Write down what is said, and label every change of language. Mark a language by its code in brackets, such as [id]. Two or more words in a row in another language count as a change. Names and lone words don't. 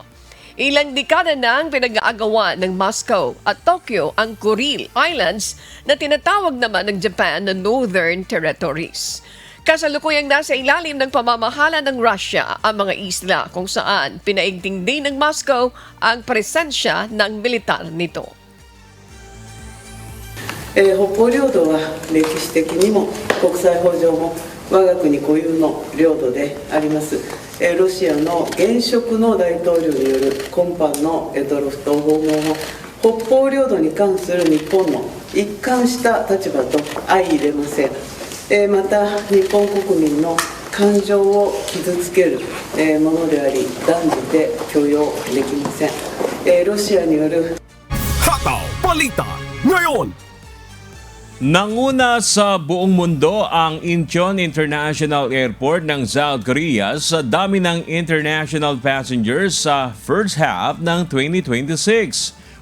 [tl] Ilang dekada na ang pinag-aagawa ng Moscow at Tokyo ang Kuril Islands na tinatawag naman ng Japan na Northern Territories. Kasalukuyang nasa ilalim ng pamamahala ng Russia ang mga isla kung saan pinaigting din ng Moscow ang presensya ng militar nito. [ja] 北方領土は歴史的にも国際法上も我が国固有の領土であります。ロシアの現職の大統領による今般の択捉島訪問を北方領土に関する日本の一貫した立場と相入れません。また日本国民の感情を傷つけるものであり断じて許容できません。ロシアによる [tl] Hataw Balita ngayon. Nanguna sa buong mundo ang Incheon International Airport ng South Korea sa dami ng [en] international passengers [tl] sa [en] first half [tl] ng 2026.